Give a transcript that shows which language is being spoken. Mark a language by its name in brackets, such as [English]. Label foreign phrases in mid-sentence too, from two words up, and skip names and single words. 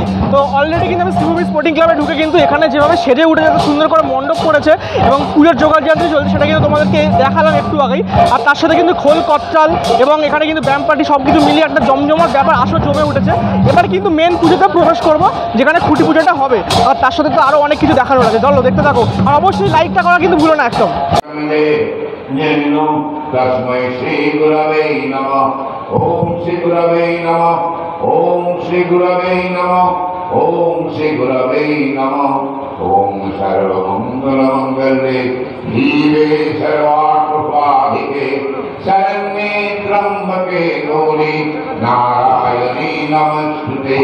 [Bangla] তো অলরেডি কিন্তু আমি শ্রীভূমি স্পোর্টিং ক্লাবে ঢুকে কিন্তু এখানে যেভাবে সেজে উঠে এত সুন্দর করে মণ্ডপ করেছে এবং পুজোর জোগাড় যন্ত্র চলছে সেটা কিন্তু তোমাদেরকে দেখালাম একটু আগেই। আর তার সাথে কিন্তু খোল কচ্ছাল এবং এখানে কিন্তু ব্যায়াম পার্টি সব কিছু মিলিয়ে একটা জমজমাট ব্যাপার আসলে জমে উঠেছে। এবার কিন্তু মেন পুজোতে প্রবেশ করবো, যেখানে খুঁটি পুজোটা হবে। আর তার সাথে তো আরও অনেক কিছু দেখানোর আছে, চলো দেখতে থাকো। আর অবশ্যই লাইকটা করা কিন্তু ভুলো না একদম। [Sanskrit] तस्मै श्री गुरवे नमः। ओम श्री गुरवे नमः। ओम श्री गुरवे नमः। ओम श्री गुरवे नमः। ओम सर्वमंगलमंगले जीवे सर्वार्थसाधिके शरण्ये त्र्यंबके गौरी नारायणी नमस्ते।